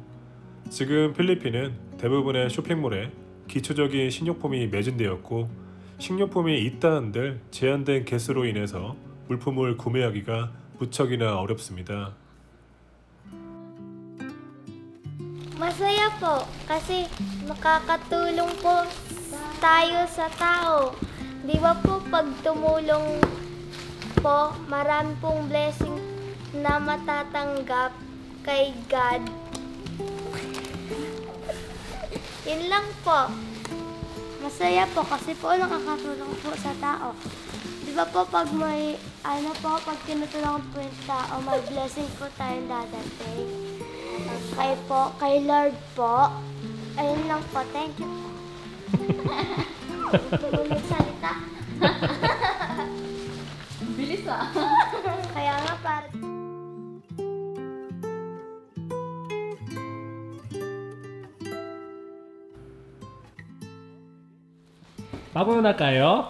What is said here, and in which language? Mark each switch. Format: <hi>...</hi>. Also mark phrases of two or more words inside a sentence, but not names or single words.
<ko>지금 필리핀은 대부분의 쇼핑몰에 기초적인 식료품이 매진되었고 식료품이 있다 한들 제한된 개수로 인해서 물품을 구매하기가 무척이나 어렵습니다.</ko> <tl>Masaya po kasi makakatulong po tayo sa tao. Di ba po pag tumulong po, marami pong blessing na matatanggap kay God. Yun lang po. Masaya po kasi po nakakatulong po sa tao. Di ba po pag may, pag tinutulungan po yung tao, may blessing po tayong dadating. Kay Lord po. Ayun lang po,</tl> <en>thank you po.</en> <tl>Tuloy salita. Bilis ah. Kaya nga para... Bago na kayo?</tl>